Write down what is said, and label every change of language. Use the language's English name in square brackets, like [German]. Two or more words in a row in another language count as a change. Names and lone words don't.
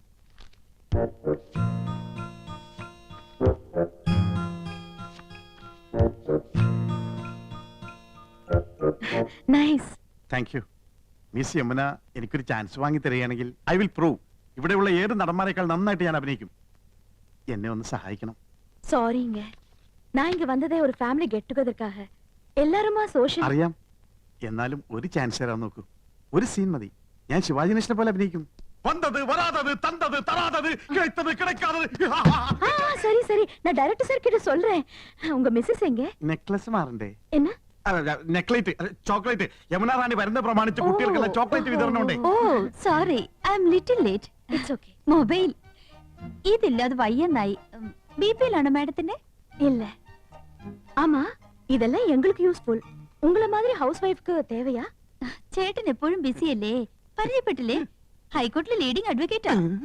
[Malayalam] നൈസ്. [English] Thank you. [Malayalam] മിസ് യമുന എനിക്കൊരു ചാൻസ് വാങ്ങി തരികയാണെങ്കിൽ [English] I will prove [Malayalam] ഇവിടെയുള്ള ഏത് നടന്മാരെക്കാൾ നന്നായിട്ട് ഞാൻ അഭിനയിക്കും. എന്നെ ഒന്ന് സഹായിക്കണം. [Tamil] சாரிங்க, நான் இங்க வந்ததே ஒரு [English] family get togetherkkaga. [Tamil] எல்லாருமா சோஷியல். [Malayalam] അറിയാം. എന്നാലും ഒരു ചാൻസ് തരാൻ നോക്കൂ. ഒരു സീൻ മതി. ഞാൻ ശിവാജി ഗണേശനെ പോലെ അഭിനയിക്കും. [Tamil] வந்தது வராதது தந்தது தராதது கிடத்தது கிடக்காதது. சரி சரி, நான் டைரக்டர் சார் கிட்ட சொல்றேன். உங்க மிஸ்ஸஸ் எங்க? [Malayalam] നെക്ലസ് മാറണ്ടേ? [Tamil] என்ன? [Malayalam] നെക്ലേറ്റ്, ചോക്ലേറ്റ്. യമുന റാണി വരുന്ന പ്രമാണിച്ച് കുട്ടികൾക്കുള്ള ചോക്ലേറ്റ് വിതരണം ഉണ്ട്. [English] O sorry, I am little late. It's okay. [Malayalam] മൊബൈൽ ഇതില്ലാതെ വയ്യന്നായി. [Tamil] பிபிஎல் மேடத்தினே இல்ல. ஆமா, இதெல்லாம் எங்களுக்கு யூஸ்ஃபுல். உங்கள மாதிரி [English] house wifekku [Tamil] தேவையா? [Malayalam] ചേട്ടൻ എപ്പോഴും ബിസി അല്ലേ? പരിചയപ്പെട്ടില്ലേ? ഹൈക്കോടതിയിലെ [English] leading advocateaa.